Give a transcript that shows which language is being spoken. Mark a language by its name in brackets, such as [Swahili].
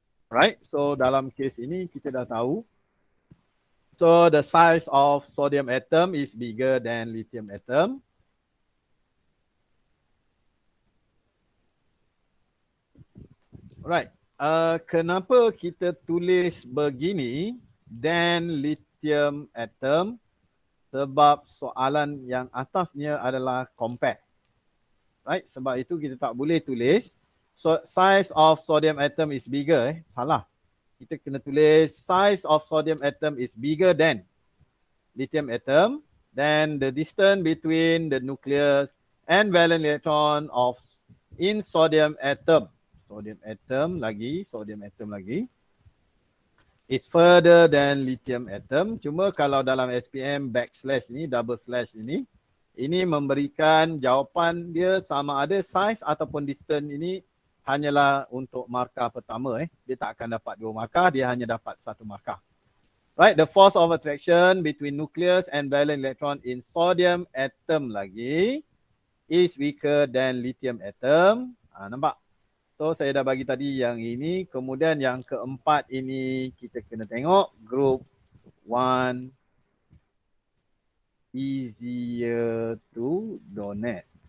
[Malay] Right, so dalam kes ini kita dah tahu. [English] So the size of sodium atom is bigger than lithium atom. [Malay] Right, kenapa kita tulis begini than lithium atom? Sebab soalan yang atasnya adalah compare. Right, sebab itu kita tak boleh tulis so size of sodium atom is bigger. Salah. [English] Kita kena tulis size of sodium atom is bigger than lithium atom. Then the distance between the nucleus and valence electron of in sodium atom. Sodium atom lagi is further than lithium atom. [Malay] Cuma kalau dalam SPM backslash ni, double slash ini memberikan jawapan dia sama ada size ataupun distance ini hanyalah untuk markah pertama. Dia tak akan dapat 2 markah, dia hanya dapat 1 markah. [English] Right, the force of attraction between nucleus and valence electron in sodium atom lagi is weaker than lithium atom. Nampak? [Malay] So saya dah bagi tadi yang ini. Kemudian yang keempat ini kita kena tengok group 1 easier to donate.